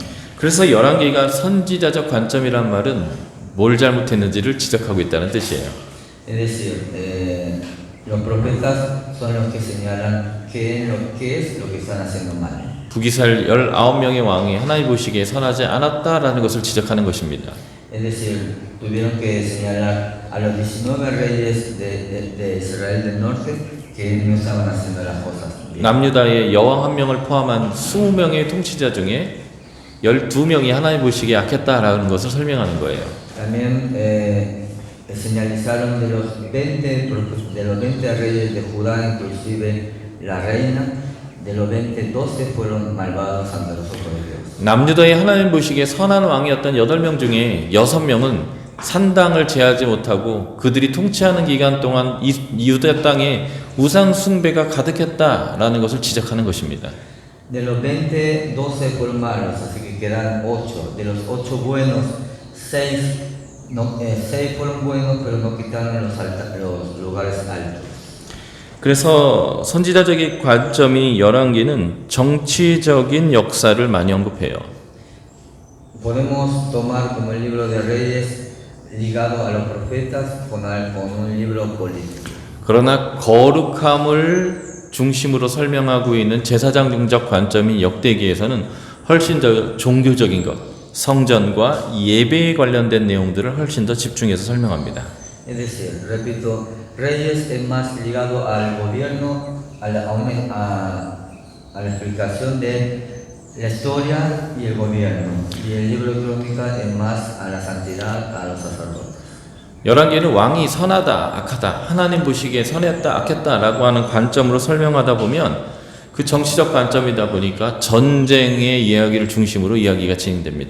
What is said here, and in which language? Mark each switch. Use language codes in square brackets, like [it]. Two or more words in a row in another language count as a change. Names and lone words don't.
[ko] 그래서 열왕기가 선지자적 관점이란 말은 뭘 잘못했는지를 지적하고 있다는 뜻이에요. [es] Es decir, los profetas son los que señalan qué es lo que están haciendo mal. [ko] 북이스라엘 19명의 왕이 하나님 보시기에 선하지 않았다라는 것을 지적하는 것입니다. [es] Es decir, tuvieron que señalar a los 19 reyes de Israel del norte que no estaban haciendo las cosas bien. [ko] 남유다의 여왕 한 명을 포함한 20명의 통치자 중에 12명이 하나님 보시기에 악했다라는 것을 설명하는 거예요. [es] También señalizaron de los 20 reyes de Judá, inclusive la reina, de los 20, 12 fueron malvados ante los ojos de Dios. [ko] 남유다의 하나님 보시기에 선한 왕이었던 8명 중에 6명은 산당을 제하지 못하고 그들이 통치하는 기간 동안 이 유다 땅에 우상 숭배가 가득했다라는 것을 지적하는 것입니다. [es] De los 20, 12 fueron malos, así que quedan 8. De los 8 buenos, 6 fueron buenos, pero no quitaron los lugares altos. [ko] 그래서 선지자적인 관점이 열왕기는 정치적인 역사를 많이 언급해요. [es] Podemos tomar como el libro de Reyes ligado a los profetas con un libro político. [ko] 그러나 거룩함을 중심으로 설명하고 있는 제사장적 관점인 역대기에서는 훨씬 더 종교적인 것, 성전과 예배에 관련된 내용들을 훨씬 더 집중해서 설명합니다. [es] Es decir, repito, Reyes es más ligado al gobierno, a la explicación de la historia y el gobierno. Y el libro de Crónicas es más a la santidad, a los sacerdotes. [ko] 열왕기는 왕이 선하다, 악하다, 하나님 보시기에 선했다, 악했다라고 하는 관점으로 설명하다 보면 그 정치적 관점이다 보니까 전쟁의 이야기를 중심으로 이야기가 진행됩니다.